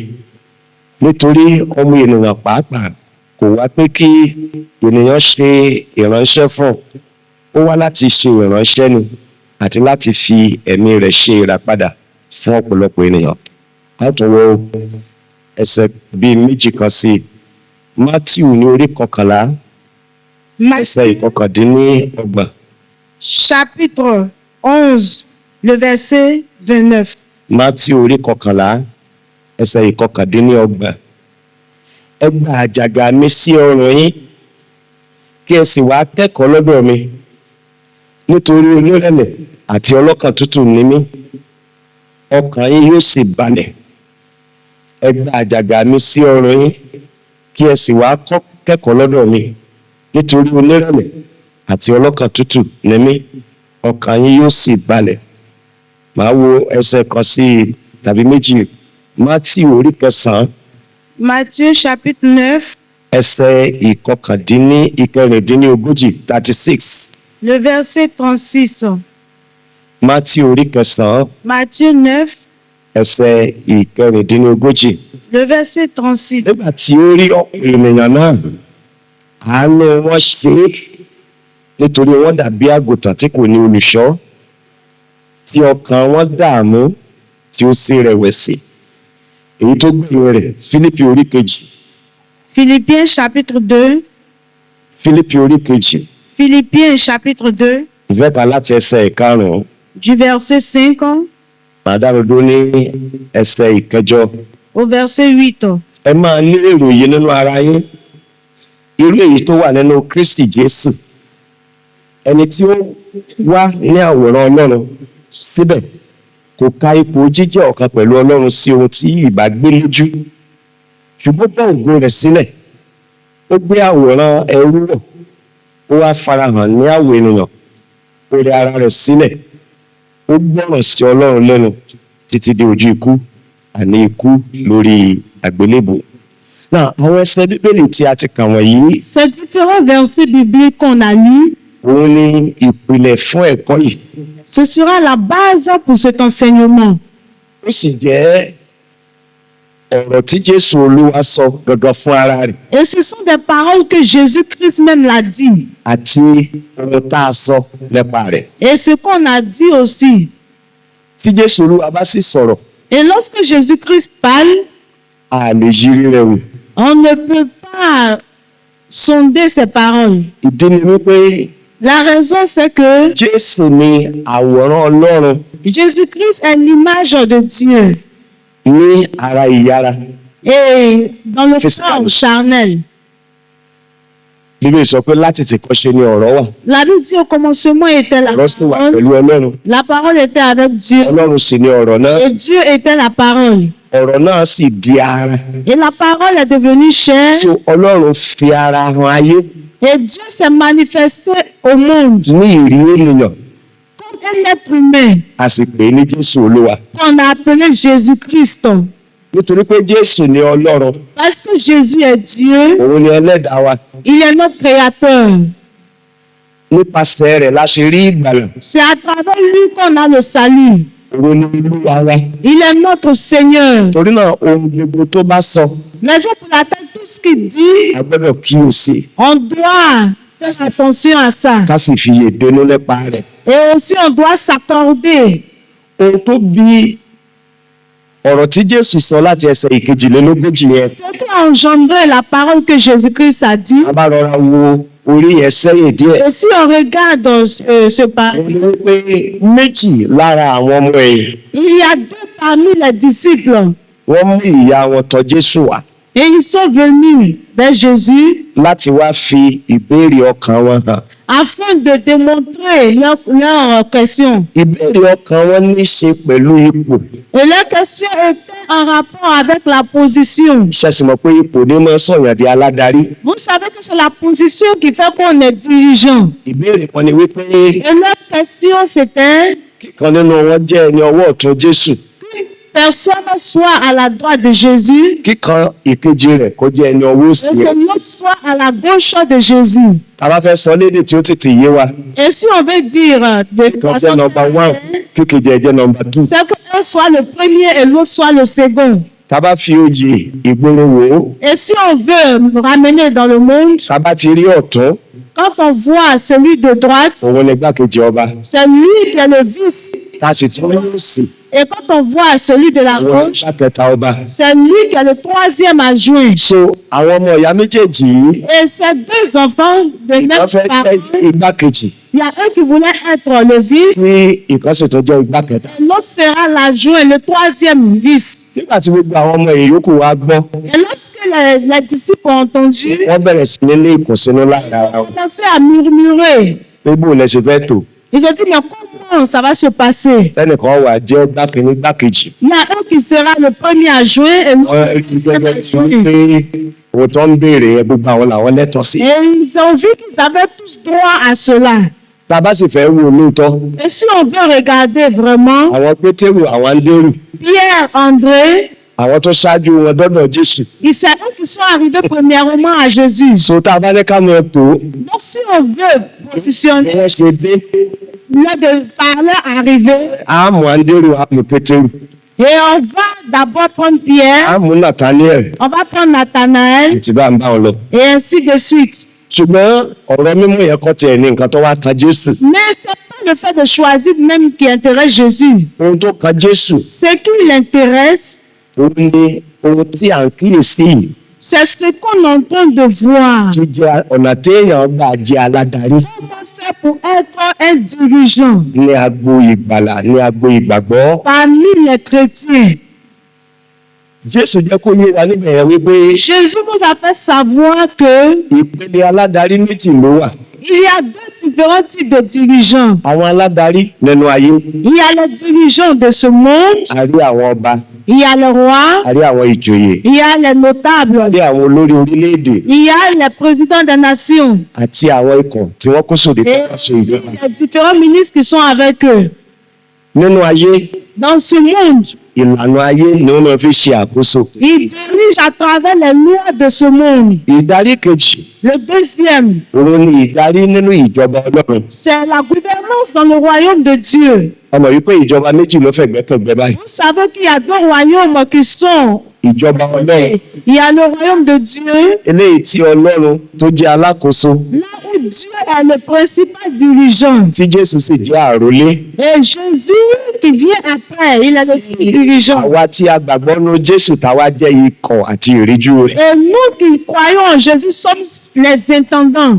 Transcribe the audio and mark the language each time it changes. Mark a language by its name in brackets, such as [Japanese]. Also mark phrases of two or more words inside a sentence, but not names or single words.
[Yoruba] Nítorí ọmọ ènìyàn pàápàá kò wá pé kí ènìyàn ṣe ìránṣẹ́ fún, ó wá láti ṣe ìránṣẹ́ ni àti láti fi ẹ̀mí rẹ̀ ṣe ìràpadà fún ọ̀pọ̀lọpọ̀ ènìyàn. A tún wo ẹsẹ̀ bíi méjì kan sí i. Mátíù ní orí 11, ẹsẹ̀ 29. [French] Chapitre 11, le verset 29. [Yoruba] Mátíù orí 11, ẹsẹ̀ 29. Ẹ gba àjàgà mi sí ọrùn yín, kí ẹ sì wá kẹ́kọ̀ọ́ lọ́dọ̀ mi, nítorí onírẹ̀lẹ̀ àti ọlọ́kàn tútù ni mí, ọkàn yín yóò sì balẹ̀. Ẹ gba àjàgà mi sí ọrùn yín, kí ẹ sì wá kẹ́kọ̀ọ́ lọ́dọ̀ mi, nítorí onírẹ̀lẹ̀ àti ọlọ́kàn tútù ni mí, ọkàn yín yóò sì balẹ̀. Màá wo ẹsẹ̀ kan sí i tàbí méjì. Mátíù orí 9 [French] Matthieu chapitre 9, [Yoruba] ẹsẹ̀ ìkẹrìndínlógójì 36. [French] le verset 36. [Yoruba] Mátíù orí 9 Matthieu 9, ẹsẹ̀ ìkẹrìndínlógójì. [French] le verset 36. [Yoruba] Nígbà tí ó rí ọ̀pọ̀ ènìyàn náà, àánú wọn ṣe é nítorí wọ́n dàbí àgùntàn tí kò ní olùṣọ́, tí ọkàn wọn dààmú tí ó sì rẹ̀wẹ̀sì. Èyí tó gbẹ̀yìn rẹ̀, Fílípì orí 2. [French] Philippiens chapitre 2. [Yoruba] Fílípì orí 2. [French] Philippiens chapitre 2, [Yoruba] Ìfẹ́ kan láti ẹsẹ̀ 5. [French] du verset 5 [Yoruba] Màdàrúdó ní ẹsẹ̀ 8. [French] au verset 8. [Yoruba] Ẹ máa ní èrò yìí nínú ara yín, irú èyí tó wà nínú Kristi Jésù, ẹni tí ó wá ní àwòrán Ọlọ́run, síbẹ̀ kò ka ipò jíjẹ́ ọ̀kan pẹ̀lú Ọlọ́run sí ohun tí ìbá gbé lójú, ṣùgbọ́n bá ògo rẹ̀ sílẹ̀, ó gbé àwòrán ẹrú wọ̀, ó wá farahàn ní àwọ̀ ènìyàn, ó rẹ ara rẹ̀ sílẹ̀, ó gbọ́ràn sí Ọlọ́run lẹ́nu títí dé ojú ikú, àní ikú lórí àgbélébùú. Náà, àwọn ẹsẹ̀ Bíbélì tí a ti kà wọ̀nyí, [French] Ces différents versets bibliques qu'on a lus, [Yoruba] òun ni ìpìlẹ̀ fún ẹ̀kọ́ yìí. [French] ce sera la base pour cet enseignement. [Yoruba] Ó sì jẹ́ ọ̀rọ̀ tí Jésù Olúwa sọ gangan fún ara rẹ̀, [French] Et ce sont des paroles que Jésus-Christ même l'a dit. [Yoruba] àti ohun tá a sọ nípa rẹ̀. [French] Et ce qu'on a dit aussi. [Yoruba] Tí Jésù Olúwa bá sì sọ̀rọ̀, [French] Et lorsque Jésus-Christ parle, [Yoruba] a lè yiri rẹ̀ wò. [French] on ne peut pas sonder ses paroles. [Yoruba] Ìdí ni wípé [French] La raison, c'est que [Yoruba] Jésù ni àwòrán Ọlọ́run [French] Jésus-Christ est l'image de Dieu. [Yoruba] ní ara ìyára. [French] Et dans le Physical. corps charnel. [Yoruba] Bíbélì sọ pé láti tìkọ́ṣe ni ọ̀rọ̀ wà. [French] La Bible dit au commencement était la [Yoruba] Ọ̀rọ̀ sì wà [French] parole. [Yoruba] pẹ̀lú Ọlọ́run. [French] La parole était avec Dieu. [Yoruba] Ọlọ́run sì ni ọ̀rọ̀ náà. [French] Et Dieu était la parole. [Yoruba] Ọ̀rọ̀ náà sì di ara. [French] Et la parole est devenue chair. [Yoruba] So Ọlọ́run fi ara hàn ayé [French] Et Dieu s'est manifesté au monde [Yoruba] ní ìrí ènìyàn. [French] comme un être humain [Yoruba] A sì pè é ní Jésù Olúwa. [French] qu'on a appelé Jésus-Christ. [Yoruba] Nítorí pé Jésù ni Ọlọ́run, [French] Parce que Jésus est Dieu, [Yoruba] òun ni ẹlẹ́dàá wa. [French] il est notre créateur. [Yoruba] Nípasẹ̀ rẹ̀ la ṣe rí ìgbàlà. [French] C'est à travers lui qu'on a le salut. [Yoruba] Òun ni Olúwa wa. [French] Il est notre Seigneur. [Yoruba] Torí náà ohun gbogbo tó bá sọ, [French] Raison pour laquelle tout ce qu'il dit, [Yoruba] a gbọ́dọ̀ kíyèsí. [French] on doit faire attention à ça. [Yoruba] Ká sì fi yè dénú nípa rẹ̀. [French] Et aussi, on doit s'accorder. [Yoruba] Ohun tó bí ọ̀rọ̀ tí Jésù sọ láti ẹsẹ̀ ìkejìlélógójì yẹn, [French] Ce qui a engendré la parole que Jésus-Christ a dit. [Yoruba] a bá rọra wo orí ẹ̀ sẹ́yìn díẹ̀. [French] Et si on regarde ce parole, [Yoruba] Ó ní wípé méjì lára àwọn ọmọ ẹ̀yìn, [French] il y a deux parmi les disciples. [Yoruba] wọ́n mú ìyá wọn tọ̀ Jésù wá [French] Et ils sont venus vers Jésus [Yoruba] láti wá fi ìbéèrè ọkàn wọn hàn. [French] afin de démontrer leur question. [Yoruba] Ìbéèrè ọkàn wọn ní í ṣe pẹ̀lú ipò. [French] Et leur question était en rapport avec la position. [Yoruba] Ṣẹ̀sì mọ̀ pé ipò ní máa ń sọ̀yàn di aládarí. [French] Vous savez que c'est la position qui fait qu'on est dirigeant. [Yoruba] Ìbéèrè kan ni wípé [French] Et leur question c'était [Yoruba] kíkan nínú wọn jẹ́ ẹni ọwọ́ ọ̀tún Jésù, [French] que personne soit à la droite de Jésus [Yoruba] kíkan ìkejì rẹ̀ kó jẹ́ ẹni ọwọ́ òsì [French] et [Yoruba] rẹ̀. [French] que l'autre soit à la gauche de Jésus. [Yoruba] Tá a bá fẹ́ sọ lédè tí ó tètè yé wa, [French] Et si on veut dire de [Yoruba] kíkan [French] façon [Yoruba] jẹ́ nọmba 1, kíkejì ẹ̀ jẹ́ nọmba 2. [French] c'est qu'un soit le premier et l'autre soit le second. [Yoruba] Tá a bá fi oyè ìgboro wò ó, [French] Et si on veut ramener dans le monde, [Yoruba] tá a bá ti rí ọ̀tún, [French] quand on voit celui de droite, [Yoruba] òun ni igbákejì ọba. [French] c'est lui qui est le vice. [Yoruba] Tá a sì tún rí òsì, [French] Et quand on voit celui de la [Yoruba] òun ni [French] gauche, [Yoruba] igbákẹta ọba. [French] c'est lui qui est le troisième adjoint. [Yoruba] So àwọn ọmọ ìyá méjèèjì yìí, [French] Et ces deux enfants de [Yoruba] ìkan [French] même [Yoruba] fẹ́ [French] parents, [Yoruba] jẹ́ igbákejì, [French] il y a un qui voulait être le vice, [Yoruba] tí ìkan sì tún jẹ́ igbákẹta. [French] l'autre sera l'adjoint, le troisième vice. [Yoruba] Nígbà tí gbogbo àwọn ọmọ ìyókù wa gbọ́, [French] Et lorsque les disciples ont entendu, [Yoruba] wọ́n bẹ̀rẹ̀ sí ní ní ìkùnsínú lára [French] ils [Yoruba] wọn. [French] ont commencé à murmurer. [Yoruba] Pé bó lẹ ṣe fẹ́ tò? [French] Ils ont dit, mais comment ça va se passer? [Yoruba] Tẹ́nìkan wà jẹ́ igbákejì, [French] Il y a un qui sera le premier à jouer et le deuxième à jouer. [Yoruba] pé ohun tó ń béèrè yẹn gbogbo àwọn làwọn lẹ́tọ̀ọ́ sí. [French] Et ils ont vu qu'ils avaient tous droit à cela. [Yoruba] tá a bá sì fẹ́ wò lóòótọ́ [French] Et si on veut regarder vraiment, [Yoruba] àwọn Pétérù àwọn Áńdérù Pierre, André, àwọn tó ṣáájú wọn dọ́dọ̀ Jésù. [French] c'est eux qui sont arrivés premièrement à Jésus. [Yoruba] so tá a bá ní ká mọ̀ tó [French] Donc si on veut [Yoruba] bí [French] positionner [Yoruba] wọ́n ṣe dé [French] là de parler arriver, [Yoruba] á mú Áńdérù á mú Pétérù [French] et on va d'abord prendre Pierre, [Yoruba] á mú Nathaniel [French] on va prendre Nathanaël, [Yoruba] àti bá ń bá wọn lọ. [French] et ainsi de suite. [Yoruba] ṣùgbọ́n ọ̀rọ̀ mímú yẹn kọ́ tiẹ̀ ní nǹkan tó wá kan Jésù. [French] Mais ce n'est pas le fait de choisir même qui intéresse Jésus. [Yoruba] ohun tó kan Jésù [French] Ce qui l'intéresse, [Yoruba] òun ni ohun tí à ń kíyèsí yìí [French] c'est ce qu'on est en train de voir. [Yoruba] tó jẹ́ ọ̀nà téèyàn gbà jẹ́ aládarí [French] Comment faire pour être un dirigeant [Yoruba] ní agbo ìgbàlà ní agbo ìgbàgbọ́. [French] parmi les chrétiens? [Yoruba] Jésù jẹ́ kó yé wa níbẹ̀ yẹn wípé [French] Jésus nous a fait savoir que [Yoruba] ìpele aládarí méjì ló wà. [French] il y a deux différents types de dirigeants. [Yoruba] àwọn aládarí nínú ayé [French] Il y a les dirigeants de ce monde, [Yoruba] a rí àwọn ọba [French] il y a les rois, [Yoruba] a rí àwọn ìjòyè [French] il y a les [Yoruba] a [French] notables, [Yoruba] rí àwọn olórí orílẹ̀-èdè [French] il y a les présidents des nations [Yoruba] àti àwọn ikọ̀ tí wọ́n kó sóde [French] et [Yoruba] tó ṣe ìjọba. [French] les différents ministres qui sont avec eux. [Yoruba] nínú ayé [French] Dans ce monde, [Yoruba] ìlànà ayé ni wọ́n máa fi ṣe àkóso. [French] ils dirigent à travers les lois de ce monde. [Yoruba] ìdarí kejì [French] Le deuxième, [Yoruba] òun ni ìdarí nínú ìjọba Ọlọ́run. [French] c'est la gouvernance dans le royaume de Dieu. [Yoruba] ọmọ yìí pé ìjọba méjì ló fẹ̀gbẹ́kẹ̀gbẹ́ báyìí. [French] Vous savez qu'il y a deux royaumes qui sont. [Yoruba] ìjọba Ọlọ́run [French] Il y a le royaume de Dieu, [Yoruba] eléyìí tí Ọlọ́run tó jẹ́ alákòóso [French] là où Dieu est le principal dirigeant. [Yoruba] tí Jésù sì jẹ́ àrólé. [French] Et Jésus qui vient après, il est le dirigeant. [Yoruba] àwa tí a gbàgbọ́ nínú Jésù táwa jẹ́ ikọ̀ àti ìríjú rẹ̀. [French] Et nous qui croyons en Jésus sommes les intendants.